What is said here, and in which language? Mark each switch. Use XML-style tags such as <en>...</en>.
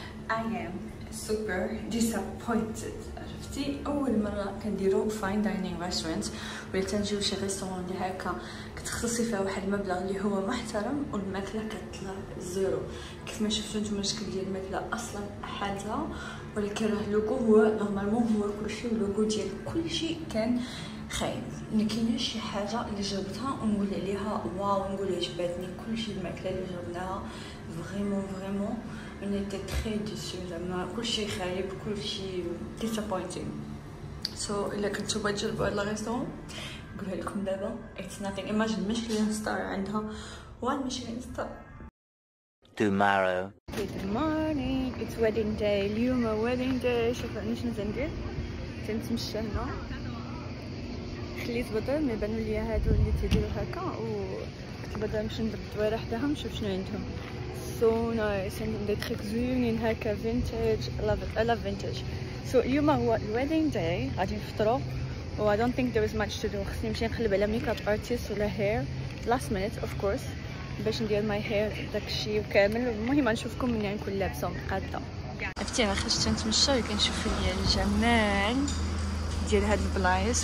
<en>I am super disappointed.</en> <ar>عرفتي اول مره كنديرو فاين داينينغ ريستورانت ولا تنجيو شي ريستورون اللي هكا كتخصصي فيها واحد المبلغ اللي هو محترم والماكله كتطلع زيرو. كيف ما شفتوا نتوما الشكل ديال الماكله اصلا حالتها. ولكن راه اللوغو هو نورمالمون هو كلشي. اللوغو ديال كلشي كان خايب. ما كايناش شي حاجه اللي جربتها ونقول عليها واو نقول عجبتني. كلشي الماكله اللي جربناها فريمون</ar> <fr>on était très déçus.</fr> <ar>زعما كلشي خايب كلشي disappointing. So إلا كنتو بغا تجربوا هاد الريستورون نقولها لكم دابا</ar> <en>it's nothing. imagine Michelin star عندها 1 Michelin star. Tomorrow. Good morning. It's wedding day. اليوم wedding day.</en> <ar>شوفوا عندنا شنو تندير. تنتمشى هنا. خليت بدل ما يبانوا لي هادو اللي تيديروا هكا وكنت بدل نمشي ندرب دويره حداهم نشوف شنو عندهم.</ar> <en>So nice.</en> <ar>عندهم دي تريك زوينين هكا vintage.</ar> <en>I love vintage.</en> <ar>So اليوم هو الويدنج داي. غادي نفطرو و</ar> <en>I don't think there is much to do.</en> <ar>خصني نمشي نقلب على ميك اب ارتست ولا هير</ar> <en>last minute of course</en> <ar>باش ندير ماي هير داكشي كامل. المهم نشوفكم منين نكون لابسه مقاده. عرفتي انا خرجت نتمشى وكنشوف ليا الجمال ديال هاد البلايص.</ar>